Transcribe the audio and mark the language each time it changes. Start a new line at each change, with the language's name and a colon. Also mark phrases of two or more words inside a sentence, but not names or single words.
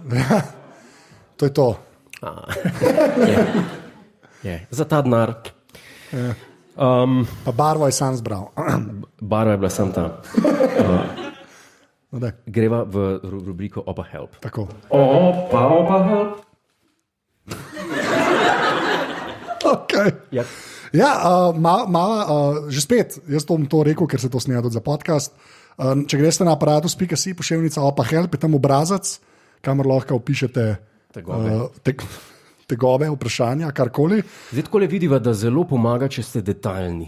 Slovenian: To je to. Za ta denar. Pa barvo je sam zbral. Barva je bila sam ta. No, greva v rubriko Opa Help. Tako. Opa Help. Okay. Yep. Ja, že spet, jaz bom to rekel, ker se to snema tudi za podcast. Če greste na aparatus.si, pošiljnica Opa Help, je tam obrazac, kamor lahko opišete tegobe, vprašanja, karkoli. Zdaj tako le vidiva, da zelo pomaga, če ste detaljni.